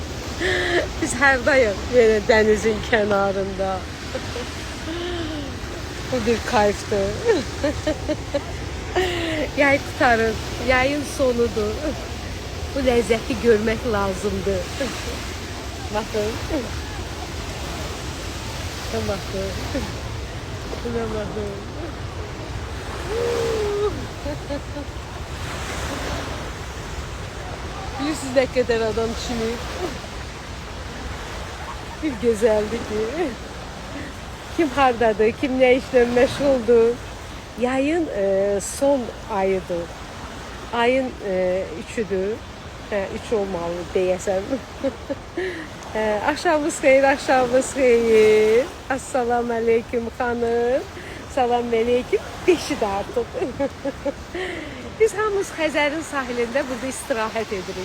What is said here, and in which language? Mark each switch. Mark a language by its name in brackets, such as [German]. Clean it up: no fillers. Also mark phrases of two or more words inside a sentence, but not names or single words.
[Azerbaijani] Biz hardayıq belə dənizin kənarında. Bu bir kayfdır. Yay tutarıq. Yayın sonudur. Bu ləzzəti görmək lazımdır. Baxın. [Turkish] Bakın. Buna bakın. Bilirsiniz ne kadar adam çimir. Bir güzeldi ki. Kim hardadır, kim ne işle meşguldür. [Azerbaijani] Yayın son ayıdır. Ayın üçüdür. 3 olmalı deyəsən. Axşamınız xeyir, axşamınız xeyir. [Arabic] السلام عليكم xanım. [Azerbaijani] Salam aleyküm. 5'i de artıq. Biz hamımız Xəzərin sahilində burada istirahət edirik.